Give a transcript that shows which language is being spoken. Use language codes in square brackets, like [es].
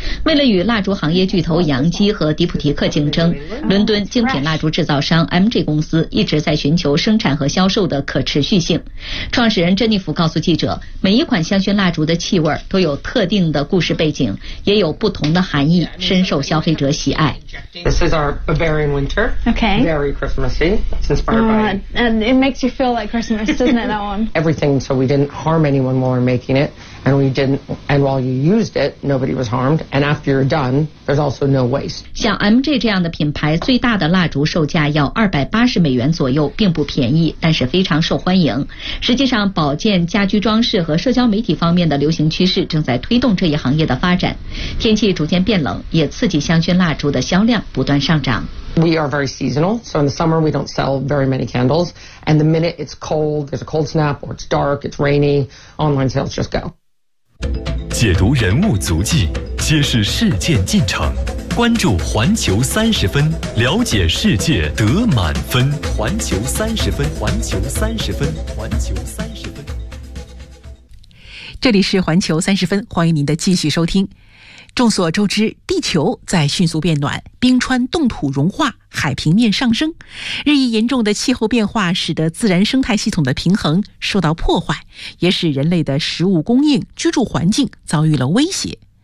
[zh] 为了与蜡烛行业巨头杨基和迪普提克竞争，伦敦精品蜡烛制造商 MJ 公司一直在寻求生产和销售的可持续性。创始人珍妮弗告诉记者，每一款香薰蜡烛的气味都有特定的故事背景，也有不同的含义，深受消费者喜爱。 [en] This is our Bavarian winter. Okay. Very Christmassy. It's inspired by. And it makes you feel like Christmas, doesn't it, that one? Everything, so we didn't harm anyone while we're making it. And we didn't, and while you used it, nobody was harmed. And after you're done, there's also no waste. [zh] 像 MJ 这样的品牌最大的蜡烛售价要280美元左右，并不便宜，但是非常受欢迎。实际上，保健、家居装饰和社交媒体方面的流行趋势正在推动这一行业的发展。天气逐渐变冷，也刺激香薰蜡烛的销量不断上涨。 We are very seasonal, so in the summer we don't sell very many candles. And the minute it's cold, there's a cold snap, or it's dark, it's rainy, online sales just go. 解读人物足迹，揭示事件进程，关注环球三十分，了解世界得满分。环球三十分，环球三十分，环球三十分。这里是环球三十分，欢迎您的继续收听。众所周知，地球在迅速变暖，冰川冻土融化，海平面上升，日益严重的气候变化使得自然生态系统的平衡受到破坏，也使人类的食物供应、居住环境遭遇了威胁。